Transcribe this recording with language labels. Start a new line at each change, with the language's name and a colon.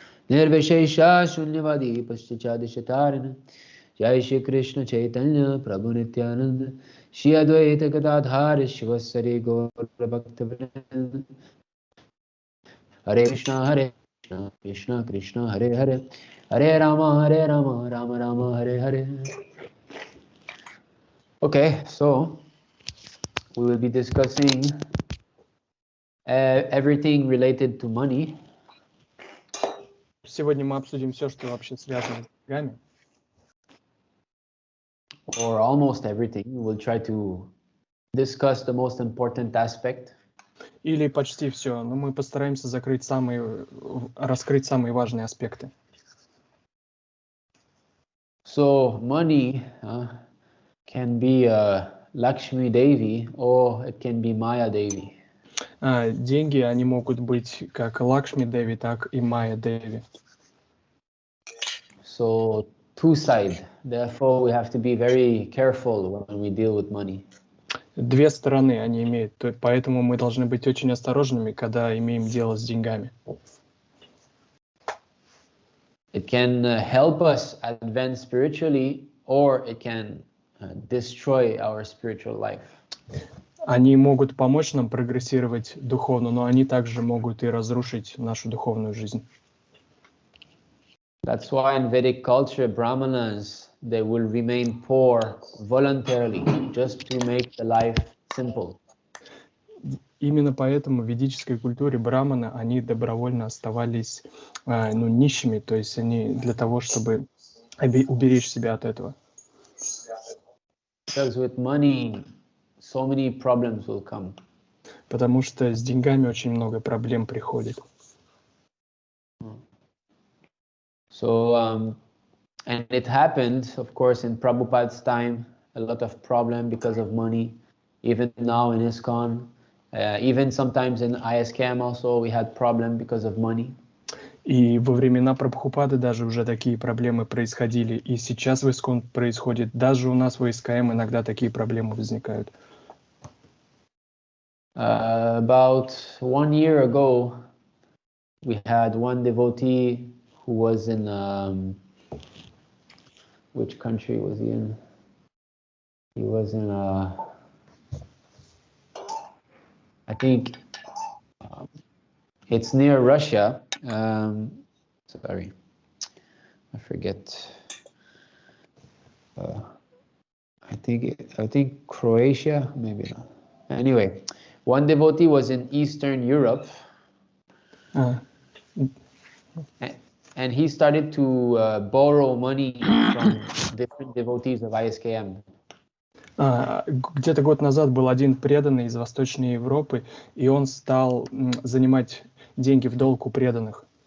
Sanskrit: Nirvishesha Shunyavadi Paschachadishatarine Jai Shri Krishna Chaitanya Prabhu Nityananda Shri Advaita Gadadhara Shivasari Gaura Bhaktavinanda Hare Krishna Krishna Krishna Hare Hare Hare Rama Rama Rama Hare Hare.
English: Okay, so we will be discussing everything related to money.
Russian: Сегодня мы обсудим все, что вообще связано с деньгами.
English: Or almost everything. We'll try to discuss the most important aspect.
Russian: Или почти все, но мы постараемся раскрыть самые важные аспекты.
English: So money can be Lakshmi Devi or it can be Maya Devi.
Russian: Деньги, они могут быть как Лакшми Деви, так и Майя Деви.
English: So two sides. Therefore, we have to be very careful when we deal with money.
Russian: Две стороны они имеют, поэтому мы должны быть очень осторожными, когда имеем дело с деньгами.
English: It can help us advance spiritually, or it can destroy our spiritual life.
Russian: Они могут помочь нам прогрессировать духовно, но они также могут и разрушить нашу духовную жизнь.
English: That's why in Vedic culture, Brahmanas, they will remain poor voluntarily, just to make the life simple.
Russian: Именно поэтому в ведической культуре браманы, они добровольно оставались нищими, то есть они для того, чтобы уберечь себя от этого.
English: Because with money, so many problems will come.
Russian: Потому что с деньгами очень много проблем приходит.
English: So, and it happened, of course, in Prabhupada's time, a lot of problem because of money. Even now in ISKCON, even sometimes in ISKM also, we had problem because of money.
Russian: И во времена Прабхупады даже уже такие проблемы происходили. И сейчас в ISKCON происходит. Даже у нас в ISKM иногда такие проблемы возникают.
English: About 1 year ago, we had one devotee who was in, which country was he in? He was in, I think it's near Russia. Sorry, I forget. I think Croatia, maybe not. Anyway, one devotee was in Eastern Europe, and he started to borrow money from different devotees of ISKM.
Russian: Где-то год назад был один преданный из Восточной Европы, и он стал занимать деньги в долг у преданных.